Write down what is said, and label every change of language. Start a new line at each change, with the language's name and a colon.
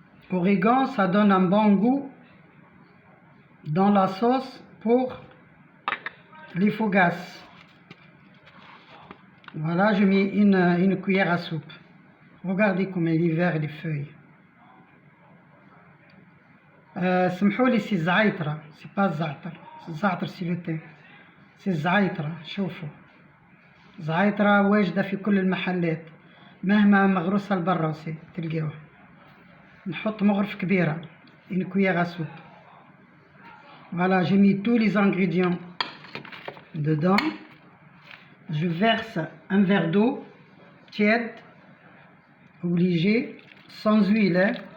French: Origan, ça donne un bon goût dans la sauce pour les fougasses. Voilà, je mets une cuillère à soupe. Regardez comme il est vert les feuilles.
Arabic: سمحولي,
French: c'est زعيترة, c'est pas za'atar. زعتر c'est le thé. c'est زعيترة.
Arabic: شوفوا, زعيترة واجدة في كل المحلات. مهما مغروسة البراسي تلقاوها. نحط مغرف كبيرة,
French: une cuillère à soupe. Voilà, j'ai mis tous les ingrédients dedans. je verse un verre d'eau tiède, obligé, sans huile, hein.